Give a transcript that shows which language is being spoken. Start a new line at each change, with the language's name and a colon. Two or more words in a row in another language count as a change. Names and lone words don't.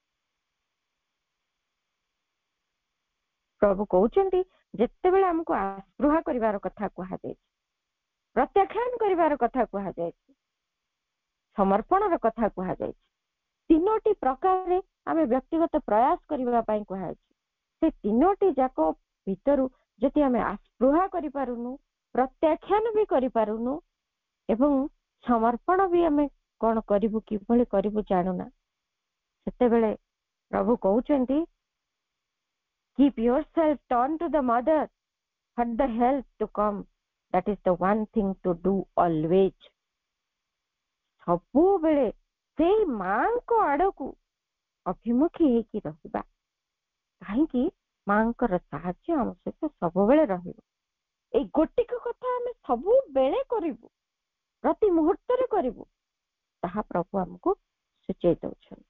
Odia: ପ୍ରଭୁ କହୁଛନ୍ତି ଯେତେବେଳେ ଆମକୁ ଆସ୍ପୃହା କରିବାର କଥା କୁହାଯାଇଛି, ପ୍ରତ୍ୟାଖ୍ୟାନ କରିବାର କଥା କୁହାଯାଇଛି, ସମର୍ପଣର କଥା କୁହାଯାଇଛି, ତିନୋଟି ପ୍ରକାରରେ ଆମେ ବ୍ୟକ୍ତିଗତ ପ୍ରୟାସ କରିବା ପାଇଁ କୁହାଯାଇଛି। ସେ ତିନୋଟି ଯାକ ଭିତରୁ ଯଦି ଆମେ ଆସ୍ପୃହା କରିପାରୁନୁ, ପ୍ରତ୍ୟାଖ୍ୟାନ ବି କରିପାରୁନୁ ଏବଂ ସମର୍ପଣ ବି ଆମେ କଣ କରିବୁ, କିଭଳି କରିବୁ ଜାଣୁନା, ସେତେବେଳେ ପ୍ରଭୁ କହୁଛନ୍ତି
English: keep yourself turn to the mother for the help to come, that is the one thing to do always।
Odia: ସବୁବେଳେ ସେଇ ମାଙ୍କ ଆଡକୁ ଅଭିମୁଖୀ ହେଇକି ରହିବା, କାହିଁକି ମାଙ୍କର ସାହାଯ୍ୟ ଆମ ସହିତ ସବୁବେଳେ ରହିବ। ଏଇ ଗୋଟିକ କଥା ଆମେ ସବୁବେଳେ କରିବୁ, ପ୍ରତି ମୁହୂର୍ତ୍ତରେ କରିବୁ, ତାହା ପ୍ରଭୁ ଆମକୁ ସୂଚେଇ ଦଉଛନ୍ତି।